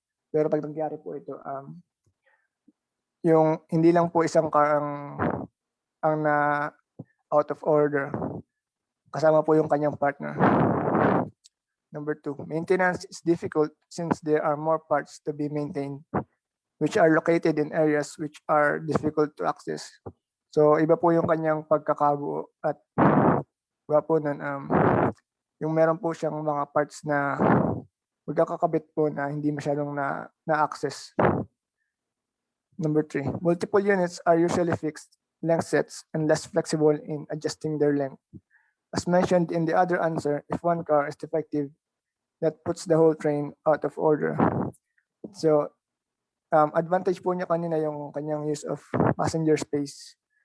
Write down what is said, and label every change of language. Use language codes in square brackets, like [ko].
[tl] Pero pag nangyari po ito, yung hindi lang po isang car ang na out of order, kasama po yung kanyang partner. [en] Number 2, maintenance is difficult since there are more parts to be maintained, which are located in areas which are difficult to access. [tl] So iba po yung kanyang pagkakabuo at iba po nun, yung meron po siyang mga parts na magkakakabit po na hindi masyadong na-access. [en] Number 3, multiple units are usually fixed length sets and less flexible in adjusting their length. As mentioned in the other answer, if one car is defective, that puts the whole train out of order. [tl] So, advantage po niya kanina yung kanyang [en] use of passenger space.